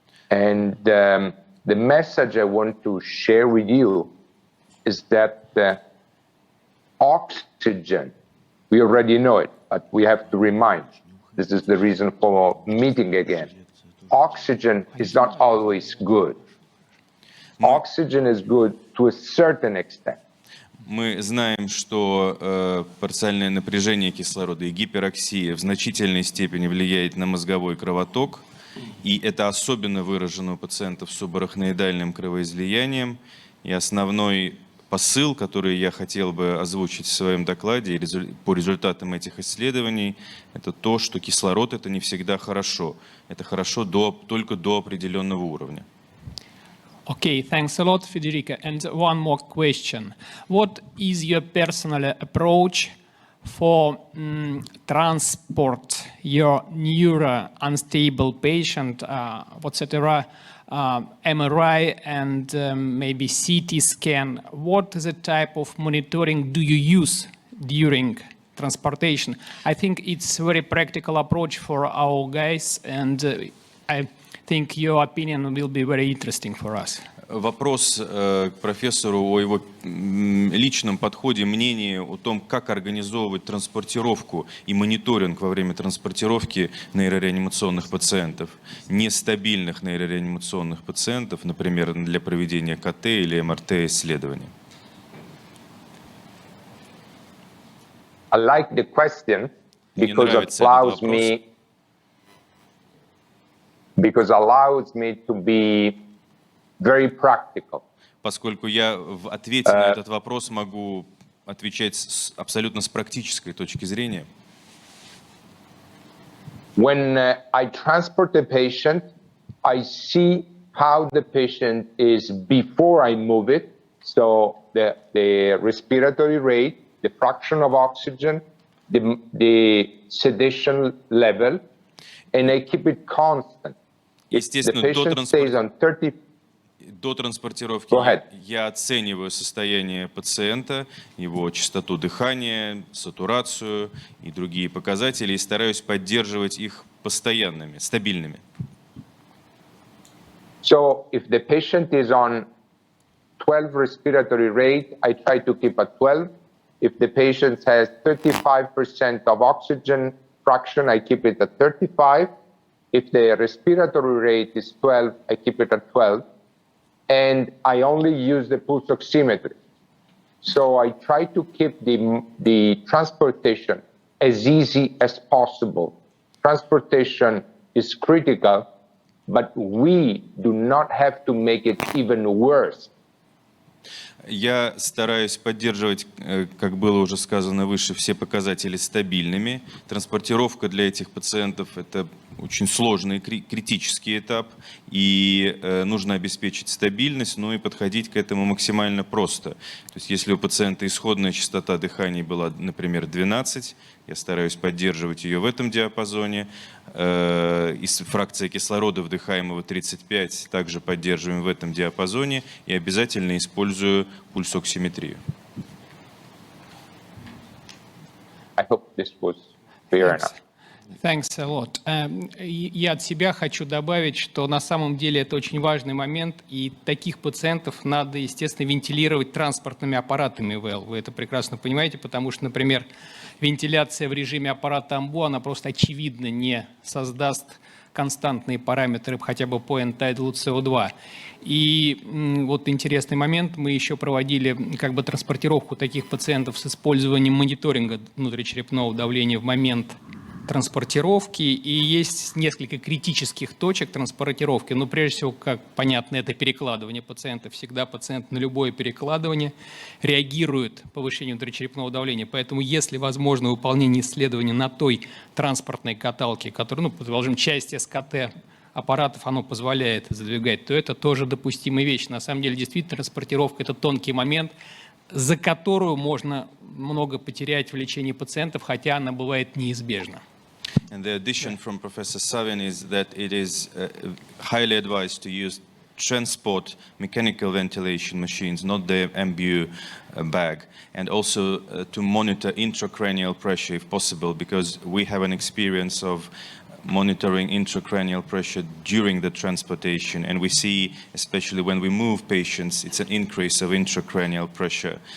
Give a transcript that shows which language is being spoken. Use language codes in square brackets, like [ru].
[en] And the message I want to share with you is that oxygen, we already know it, but we have to remind, this is the reason for meeting again. Oxygen is not always good. Oxygen is good to a certain extent. [ru] Мы знаем, что парциальное напряжение кислорода и гипероксия в значительной степени влияет на мозговой кровоток, и это особенно выражено у пациентов с субарахноидальным кровоизлиянием. И основной посыл, который я хотел бы озвучить в своем докладе по результатам этих исследований, это то, что кислород — это не всегда хорошо. Это хорошо только до определенного уровня. [en] Okay, thanks a lot, Federico. And one more question. What is your personal approach for transport your neuro-unstable patient, etc., MRI and maybe CT scan? What is the type of monitoring do you use during transportation? I think it's a very practical approach for our guys, and I think your opinion will be very interesting for us. [ru] Вопрос к профессору о его личном подходе, мнении о том, как организовывать транспортировку и мониторинг во время транспортировки нейрореанимационных пациентов, нестабильных нейрореанимационных пациентов, например, для проведения КТ или МРТ-исследований. [en] I like the question because it allows me to be very practical. [ru] Поскольку я в ответе на этот вопрос могу отвечать абсолютно с практической точки зрения. [en] When I transport a patient, I see how the patient is before I move it. So the respiratory rate, the fraction of oxygen, the sedation level, and I keep it constant. [ru] Естественно, до транспортировки я оцениваю состояние пациента, его частоту дыхания, сатурацию и другие показатели, и стараюсь поддерживать их постоянными, стабильными. [en] So if the patient is on 12 respiratory rate, I try to keep at 12. If the patient has 35% of oxygen fraction, I keep it at 35. If the respiratory rate is 12, I keep it at 12. And I only use the pulse oximetry. So I try to keep the transportation as easy as possible. Transportation is critical, but we do not have to make it even worse. [ru] Я стараюсь поддерживать, как было уже сказано выше, все показатели стабильными. Транспортировка для этих пациентов — это очень сложный критический этап, и нужно обеспечить стабильность, но и подходить к этому максимально просто. То есть если у пациента исходная частота дыхания была, например, 12, я стараюсь поддерживать ее в этом диапазоне. Фракция кислорода вдыхаемого 35 также поддерживаем в этом диапазоне, и обязательно использую пульсоксиметрию. [en] I hope this was clear enough. Thanks a lot. [ru] Я от себя хочу добавить, что на самом деле это очень важный момент, и таких пациентов надо, естественно, вентилировать транспортными аппаратами ИВЛ. Вы это прекрасно понимаете, потому что, например, вентиляция в режиме аппарата АМБО, она просто очевидно не создаст константные параметры хотя бы по entitled CO2. И вот интересный момент, мы еще проводили как бы транспортировку таких пациентов с использованием мониторинга внутричерепного давления в момент транспортировки, и есть несколько критических точек транспортировки, но прежде всего, как понятно, это перекладывание пациента. Всегда пациент на любое перекладывание реагирует повышением внутричерепного давления, поэтому если возможно выполнение исследования на той транспортной каталке, которая, предположим, часть СКТ аппаратов оно позволяет задвигать, то это тоже допустимая вещь. На самом деле, действительно, транспортировка – это тонкий момент, за которую можно много потерять в лечении пациентов, хотя она бывает неизбежна. [en] And the addition from Professor Savin is that it is highly advised to use transport mechanical ventilation machines, not the MBU bag, and also to monitor intracranial pressure if possible, because we have an experience of monitoring intracranial pressure during the transportation, and we see, especially when we move patients, it's an increase of intracranial pressure.